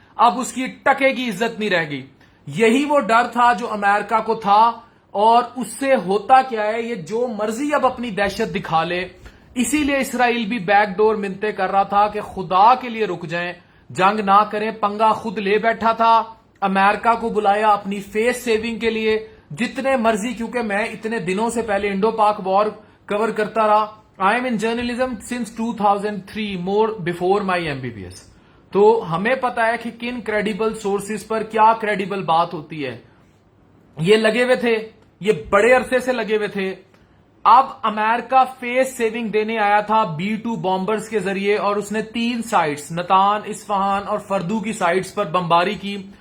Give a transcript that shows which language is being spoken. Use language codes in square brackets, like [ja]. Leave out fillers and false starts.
[ur] اب اس کی ٹکے کی عزت نہیں رہ گئی. یہی وہ ڈر تھا جو امریکہ کو تھا, اور اس سے ہوتا کیا ہے, یہ جو مرضی اب اپنی دہشت دکھا لے. اسی لیے اسرائیل بھی بیک ڈور منتیں کر رہا تھا کہ خدا کے لیے رک جائیں, جنگ نہ کریں. پنگا خود لے بیٹھا تھا, امریکہ کو بلایا اپنی فیس سیونگ کے لیے جتنے مرضی, کیونکہ میں اتنے دنوں سے پہلے انڈو پاک وار کور کرتا رہا. [en] I am in journalism since 2003, more before my MBBS. [ur] تو ہمیں پتا ہے کہ کن کریڈیبل سورسز پر کیا کریڈیبل بات ہوتی ہے. یہ لگے ہوئے تھے, یہ بڑے عرصے سے لگے ہوئے تھے. اب امریکہ فیس سیونگ دینے آیا تھا B-2 بامبرز کے ذریعے, اور اس نے 3 سائٹس, نتان, اصفہان اور فردو کی سائٹس پر بمباری کی.